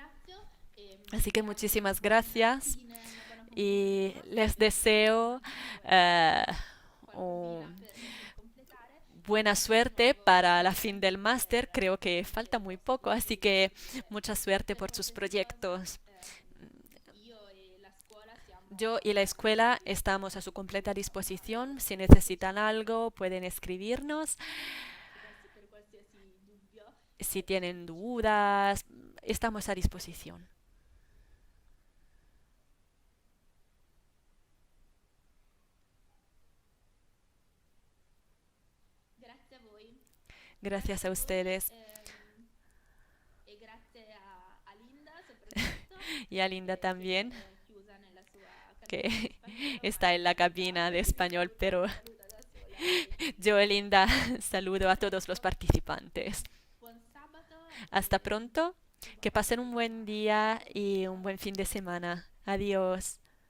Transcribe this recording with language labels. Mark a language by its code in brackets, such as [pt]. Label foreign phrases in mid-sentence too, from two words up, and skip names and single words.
[it] ringrazio e [es] Así vi que [it] auguro [es] muchísimas gracias [it] una buona [es] y [it] continuazione [es] les deseo eh, [it] qualcosina un- per completare. [es] buena suerte para la fin del máster. Creo que falta muy poco, así que mucha suerte [it] Per [es] por sus [it] qualsiasi cosa, [es] proyectos. [it] io e la scuola [es] Yo [it] siamo [es] y la [it] a vostra [es] escuela estamos a su completa [it] insomma, [es] disposición. Si [it] per [es] necesitan [it] qualsiasi [es] algo, pueden escribirnos. [it] per qualsiasi dubbio. [es] Si tienen [it] Ci sentiamo. [es] dudas, estamos a disposición. [it] Grazie a voi. [es] Gracias [it] Grazie a a voi [es] ustedes. [it] e grazie a Linda soprattutto [es] Y a Linda también, [it] chiusa nella sua cabina di [es] que [it] spagnolo, [es] está en la [it] ma [es] cabina de Linda español, [it] si [es] pero [it] saluta da sola e [es] yo, Linda, saludo a todos los participantes. [it] buon sabato [es] Hasta [it] e [es] pronto, que [it] buona [es] pasen un buen [it] giornata. [es] día y un [it] Ciao. [es] buen fin de semana. Adiós.